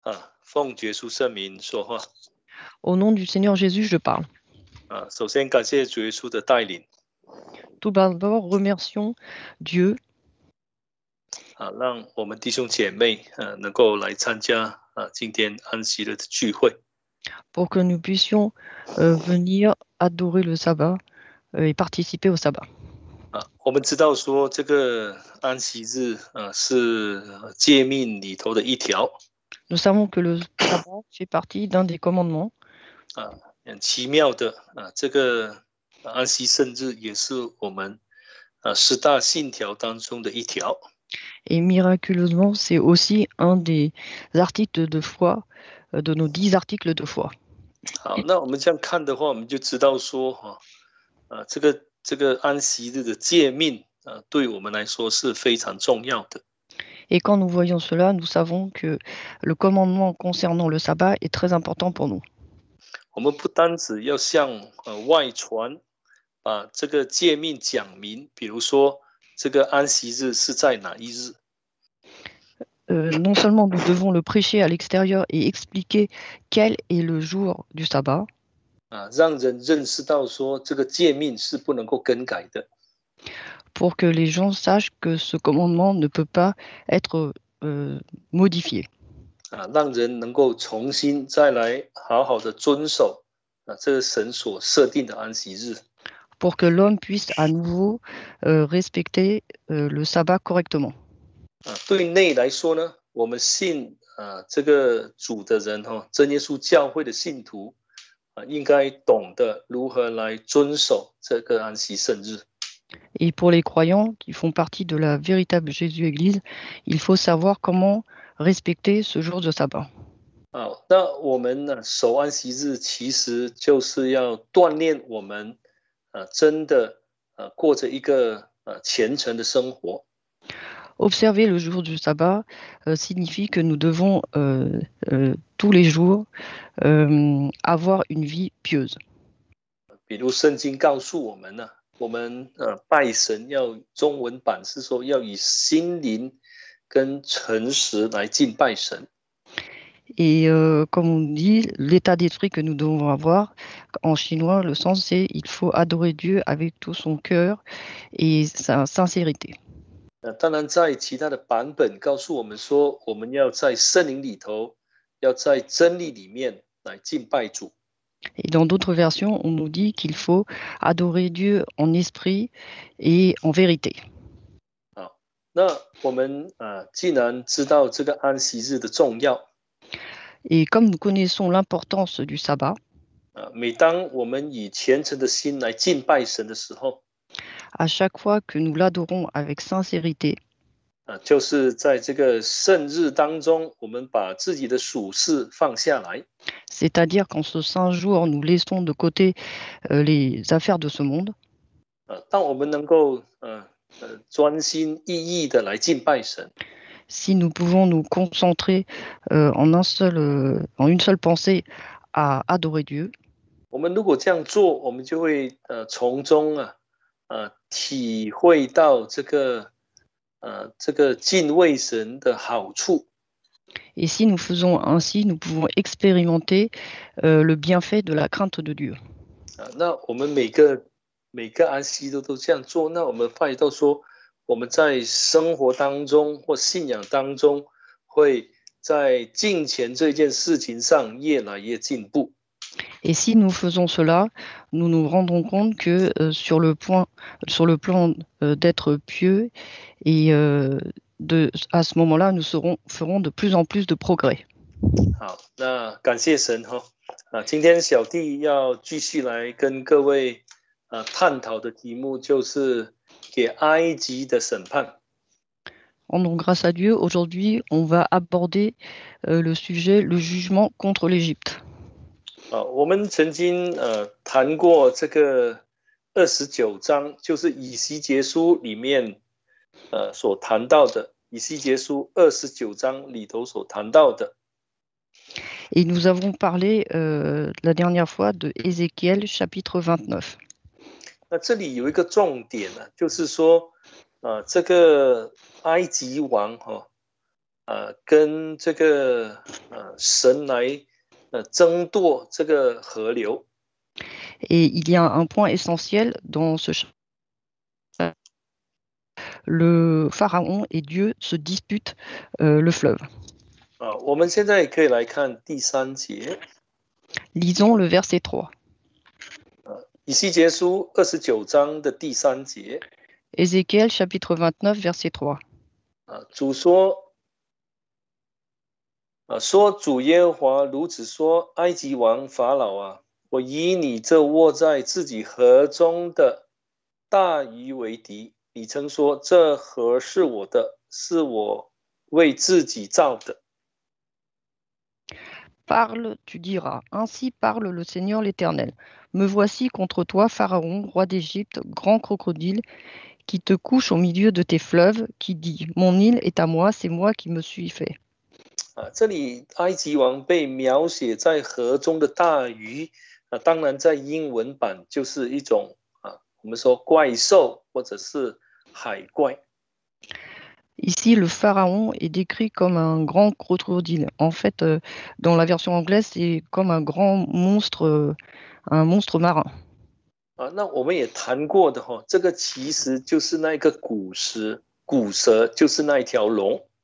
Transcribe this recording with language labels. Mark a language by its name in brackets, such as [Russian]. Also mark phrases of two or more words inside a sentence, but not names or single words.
[Chinese] 奉耶稣圣名说话。 [French] Au nom du Seigneur Jésus, je parle. [Chinese] 首先感谢主耶稣的带领。 [French] Tout d'abord, remercions Dieu [Chinese] 让我们弟兄姐妹能够来参加今天安息日的聚会。 [French] pour que nous puissions venir adorer le sabbat et participer au sabbat. [Chinese] 我们知道说这个安息日是诫命里头的一条。 [French] Nous savons que le sabbat fait partie d'un des commandements. [Chinese] 很奇妙的这个安息圣日也是我们10大信条当中的一条。 [French] Et miraculeusement, c'est aussi un des articles de foi, de nos 10 articles de foi. [Chinese] 好，那我们这样看的话，我们就知道说这个安息日的诫命对我们来说是非常重要的。 [French] Et quand nous voyons cela, nous savons que le commandement concernant le sabbat est très important pour nous. [Chinese] 我们不单只要向外传，把这个诫命讲明，比如说这个安息日是在哪一日。 [French] Non seulement nous devons le prêcher à l'extérieur et expliquer quel est le jour du sabbat, [Chinese] 让人认识到说这个诫命是不能够更改的。 [French] pour que les gens sachent que ce commandement ne peut pas être modifié. [Chinese] 让人能够重新再来好好的遵守这个神所设定的安息日。 [French] Pour que l'homme puisse à nouveau respecter le sabbat correctement. [Chinese] 对内来说呢，我们信这个主的人真耶稣教会的信徒应该懂得如何来遵守这个安息圣日。 [French] Et pour les croyants qui font partie de la véritable Jésus-Église, il faut savoir comment respecter ce jour de sabbat. [Chinese] 那我们呢守安息日其实就是要锻炼我们真的过着一个虔诚的生活。 [French] Observer le jour du sabbat signifie que nous devons tous les jours avoir une vie pieuse. [Chinese] 比如圣经告诉我们呢，我们拜神要中文版是说要以心灵跟诚实来敬拜神。 [French] Et comme on dit, l'état d'esprit que nous devons avoir, en chinois, le sens c'est il faut adorer Dieu avec tout son cœur et sa sincérité. [Chinese] 当然，在其他的版本告诉我们说，我们要在圣灵里头，要在真理里面来敬拜主。 [French] Et dans d'autres versions, on nous dit qu'il faut adorer Dieu en esprit et en vérité. [Chinese] 那我们既然知道这个安息日的重要， [French] Et comme nous connaissons l'importance du sabbat, [Chinese] 每当我们以虔诚的心来敬拜神的时候， [French] à chaque fois que nous l'adorons avec sincérité, [Chinese] 就是在这个圣日当中，我们把自己的属事放下来， [French] c'est-à-dire qu'en ce saint jour, nous laissons de côté les affaires de ce monde, [Chinese] 当我们能够专心意义的来敬拜神， [French] si nous pouvons nous concentrer en une seule pensée à adorer Dieu, [Chinese] 我们如果这样做，我们就会从中体会到这个敬畏神的好处。 [French] et si nous faisons ainsi, nous pouvons expérimenter le bienfait de la crainte de Dieu. [Chinese] 那我们每个安息都这样做，那我们发现到说，我们在生活当中或信仰当中，会在敬虔这件事情上越来越进步。 [French] Et si nous faisons cela, nous nous rendons compte que sur le plan d'être pieux, et à ce moment-là, nous ferons de plus en plus de progrès. [Chinese] 好，那感谢神今天小弟要继续来跟各位探讨的题目就是给埃及的审判。 [French] Donc, grâce à Dieu, aujourd'hui, on va aborder le sujet, le jugement contre l'Égypte. [Chinese] 我们曾经谈过这个29章，就是以西结书里面所谈到的，以西结书29章里头所谈到的。 [French] Et nous avons parlé la dernière fois de Ézéchiel chapitre 29. [Chinese] 那这里有一个重点就是说这个埃及王跟这个神来争夺这个河流。 [French] Et il y a un point essentiel dans ce chapitre. Le pharaon et Dieu se disputent le fleuve. [Chinese] 我们现在可以来看第3节。 [French] Lisons le verset 3. [Chinese] 以西结书29章的第3节。 [French] Ézéchiel chapitre 29 verset 3. [Chinese] 主说，说主耶和华如此说：埃及王法老啊，我以你这卧在自己河中的大鱼为敌。你曾说这河是我的，是我为自己造的。 [French] Parle, tu diras, ainsi parle le Seigneur l'Éternel. Me voici contre toi, Pharaon, roi d'Égypte, grand crocodile, qui te couche au milieu de tes fleuves, qui dit, mon île est à moi, c'est moi qui me suis fait. [Chinese] 这里埃及王被描写在河中的大鱼，当然在英文版就是一种我们说怪兽或者是海怪。 [French] Ici, le pharaon est décrit comme un grand crocodile. En fait, dans la version anglaise, c'est comme un grand monstre, un monstre marin. [Chinese] 那我们也谈过的这个其实就是那个古蛇，就是那一条龙。